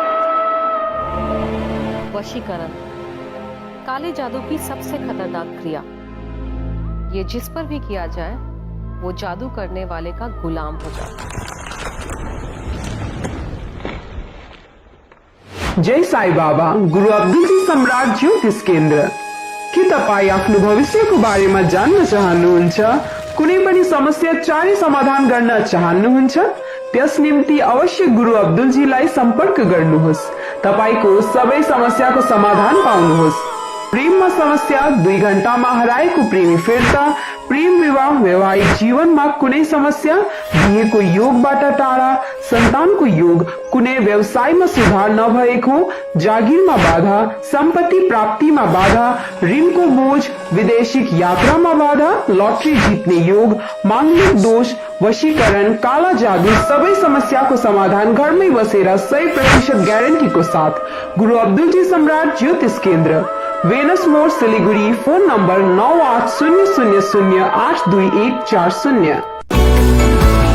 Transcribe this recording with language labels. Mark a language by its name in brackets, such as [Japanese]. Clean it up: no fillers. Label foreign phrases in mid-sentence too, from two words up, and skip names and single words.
[Hindi] वशीकरण काले जादू की सबसे खतरनाक क्रिया। ये जिस पर भी किया जाए वो जादू करने वाले का गुलाम हो जाता है। [Nepali] जय साई बाबा गुरु अब्दुल जी सम्राट ज्योतिष केन्द्र। के तपाईँ आफ्नो भविष्यको बारेमा जान्न चाहनुहुन्छ? कुनै पनि समस्या चाँडै समाधान गर्न चाहनुहुन्छ? त्यस निम्ति अवश्य गुरु अब्दुल जीलाई सम्पर्क गर्नुहोस्। तपाईको सबै समस्याको समाधान पाउनुहोस्। प्रेममा समस्या, 2 घण्टामा हराएको प्रेमी फिर्ता, प्रेम विवाह, वैवाहिक जीवनमा कुनै समस्या, बिहेको योगबाट टाढा, सन्तानको योग, कुनै व्यवसायमा सुधार नभएको, जागिरमा बाधा, सम्पत्ति प्राप्तिमा बाधा, ऋणको बोझ, विदेशिक यात्रामा बाधा, लटरी जित्ने योग, मांगलिक दोष, वशीकरण, काला जादू, सबै समस्याको समाधान घरमै बसेर 100% ग्यारेन्टीको साथ गुरु अब्दुल जी सम्राट ज्योतिष केन्द्र, वेनस मोड, सिलीगुड़ी। फोन नंबर 9800082140।